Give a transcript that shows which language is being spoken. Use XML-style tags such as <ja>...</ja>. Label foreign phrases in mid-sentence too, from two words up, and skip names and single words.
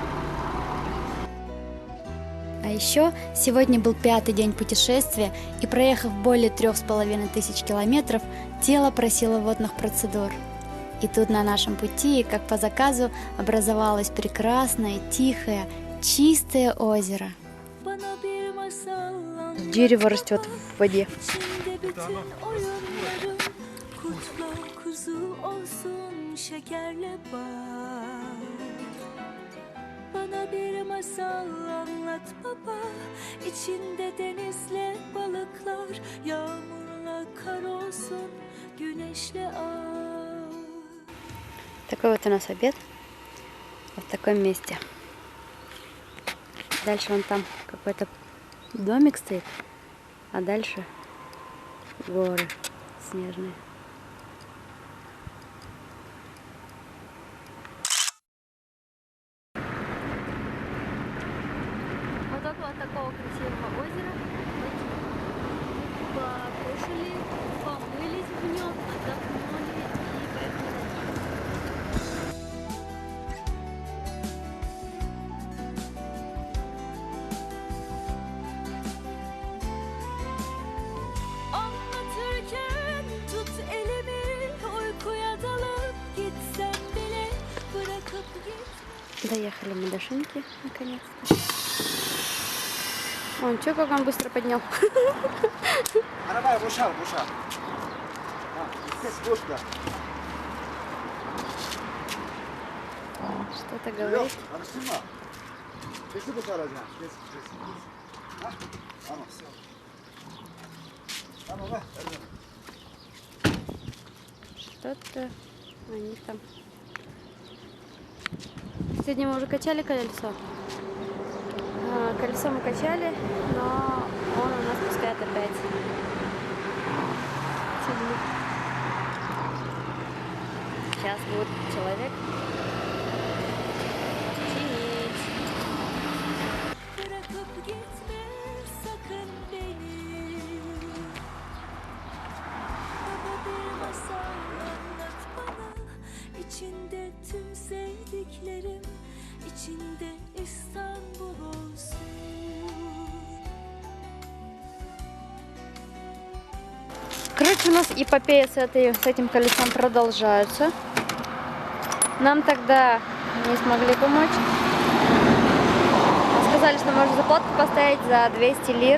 <ru>А еще сегодня был 5-й день путешествия, и проехав более 3500 километров, тело просило водных процедур. И тут на нашем пути, как по заказу, образовалось прекрасное, тихое, чистое озеро. Дерево растет в воде.</ru> <tr>Bana bir masal anlat baba, içinde denizle balıklar, yağmurla kar olsun, güneşle ay.</tr> <ru>Такой вот у нас обед. Вот в таком месте. Дальше вон там какой-то домик стоит, а дальше горы снежные. Вот около такого красивого озера покушали, помылись в нем, отдохнули и поехали дальше.</ru> <tr>Anlatırken tut elimi, uykuya dalıp gitsem bile bırakıp gitme.</tr> <ru>Доехали мы до шинки, наконец-то. Вон, чё, как он быстро поднял.</ru> <tr>Arabaya boşal. Ses boş da.</tr> <ru>Что-то</ru> <tr>Yok,</tr> <ru>говорит.</ru> <tr>karıştırma. Sesi boşalacaksın. Kes. Ha? Tamam. Tamam ver.</tr> <ru>Что-то они там. Сегодня мы уже качали колесо. Колесо мы качали, но он у нас пускает опять. Сейчас будет человек чинить.</ru> <tr>Bırakıp gitme sakın beni. Baba bir masal anlat bana, içinde tüm sevdiklerim, içinde İstanbul olsun.</tr> <ru>Короче, у нас эпопея с этим колесом продолжается. Нам тогда не смогли помочь. Сказали, что можно заплатку поставить за 200 лир.</ru>